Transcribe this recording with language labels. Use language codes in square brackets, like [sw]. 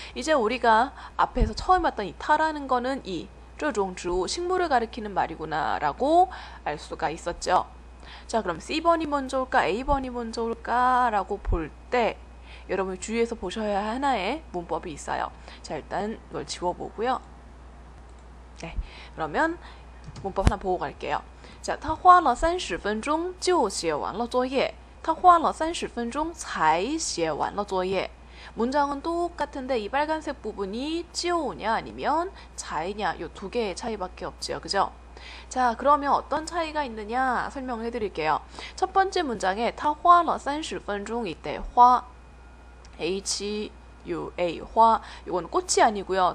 [ko] 이제 우리가 앞에서 처음 봤던 이 타라는 거는 이 这种植物 식물을 가리키는 말이구나 라고 알 수가 있었죠. 자, 그럼 C번이 먼저 올까 A번이 먼저 올까 라고 볼 때 여러분이 주의해서 보셔야 할 하나의 문법이 있어요. 자, 일단 이걸 지워보고요. 네, 그러면 문법 하나 보고 갈게요. [zh] 자, 他花了30分钟就写完了作业. 他花了30分钟才写完了作业. [ko] 문장은 똑같은데 이 빨간색 부분이 就냐 아니면 才냐 요 두 개의 차이밖에 없지요. 그죠? 자, 그러면 어떤 차이가 있느냐 설명을 해드릴게요. 첫 번째 문장에 [zh] 他花了30分钟 [ko] 이때 花 H-U-A 화 이건 꽃이 아니고요.